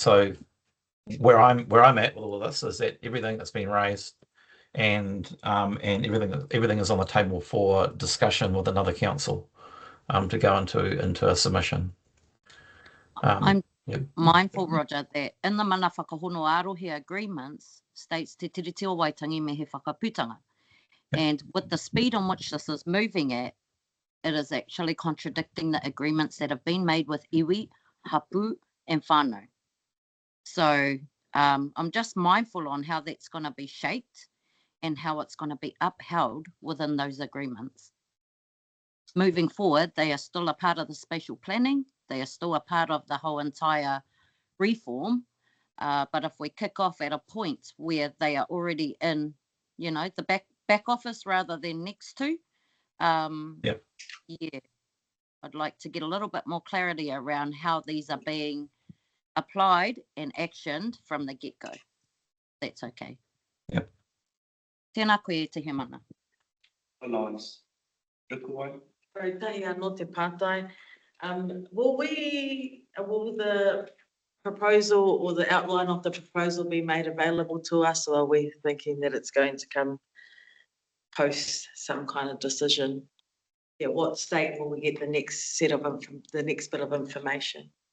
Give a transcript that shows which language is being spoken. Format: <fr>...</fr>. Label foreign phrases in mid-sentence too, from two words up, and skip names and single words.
<en>So where I'm at with all of this is that everything that's been raised and everything is on the table for discussion with another council to go into a submission. I'm mindful, Roger, that in the</en> <mi>mana whakahono ārohe</mi> <en>agreements states</en> <mi>te tiriti o Waitangi me he whakaputanga.</mi> <en>And with the speed on which this is moving at, it is actually contradicting the agreements that have been made with</en> <mi>iwi, hapu,</mi> <en>and whānau. So I'm just mindful on how that's going to be shaped and how it's going to be upheld within those agreements. Moving forward, they are still a part of the spatial planning. They are still a part of the whole entire reform. But if we kick off at a point where they are already in, the back office rather than next to, yeah, I'd like to get a little bit more clarity around how these are being applied and actioned from the get-go. That's okay. Yep.</en> <mi>Tēnā koe te he mana.</mi> <en>Nice. Rukuwai.</en> <mi>Sorry, tahi anō te pātai.</mi> <en>Will the proposal or the outline of the proposal be made available to us, or are we thinking that it's going to come post some kind of decision? Yeah, what state will we get the next bit of information?</en>